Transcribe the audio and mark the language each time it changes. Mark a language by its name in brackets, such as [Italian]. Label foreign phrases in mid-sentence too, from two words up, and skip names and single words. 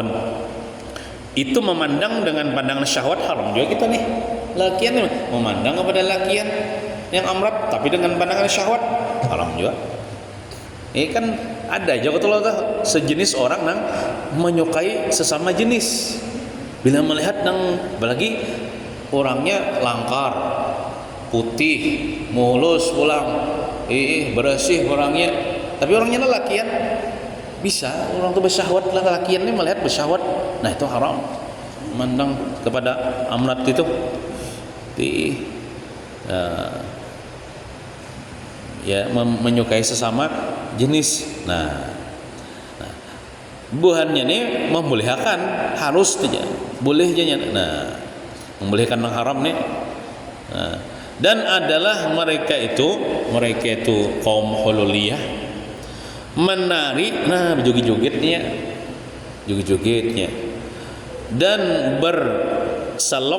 [Indonesian] Itu memandang dengan pandangan syahwat, haram juga kita nih. [Banjar] Lakian memandang kepada lakian yang amrat tapi dengan pandangan syahwat, haram juga. Ini kan ada juga tuh sejenis orang nang menyukai sesama jenis. Bila melihat nang apalagi orangnya langkar, putih, mulus pulang, bersih orangnya, tapi orangnya lelakian, bisa orang tuh bersyahwat, lelakian ini melihat bersyahwat, nah itu haram. [Indonesian] Memandang kepada amrat itu menyukai sesama jenis. [Banjar] Nah buhannya ini membolehkan, harus saja boleh aja. [Indonesian] Nah membolehkan yang haram nih. Nah, dan adalah mereka itu kaum hululiyah menari, nah joget-jogetnya dan berselok.